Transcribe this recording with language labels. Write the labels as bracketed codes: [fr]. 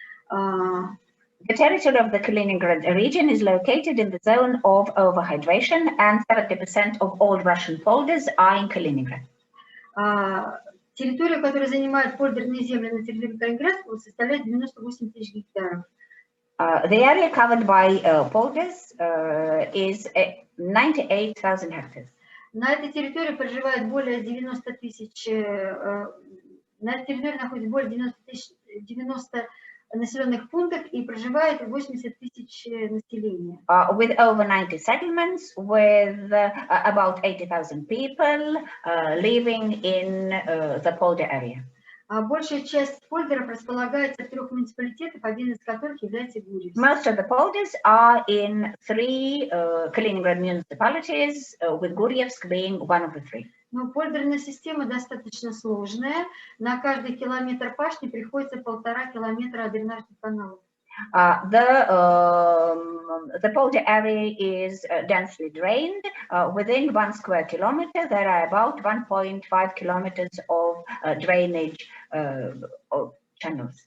[en] The territory of the Kaliningrad region is located in the zone of overhydration, and 70% of all Russian polders are in Kaliningrad. [ru] Территория, которая занимает польдерные земли на территории Калининградского, составляет 98 тысяч гектаров. [en] The area covered by polders is 98,000 hectares. [ru] На этой территории проживает более 90 тысяч, на этой территории находится более 90 населенных пунктов и проживает 80 тысяч населения. [en] With over 90 settlements, with about 80,000 people living in the polder area. [ru] Большая часть польдеров располагается в 3 муниципалитетах, один из которых является Гурьевск. [en] Most of the polders are in 3 Kaliningrad municipalities, with Guryevsk being one of the 3. [ru] Но польдерная система достаточно сложная. На каждый километр пашни приходится 1,5 километра дренажных каналов. [en] The polder area is densely drained. Within 1 square kilometer, there are about 1.5 kilometers of drainage channels.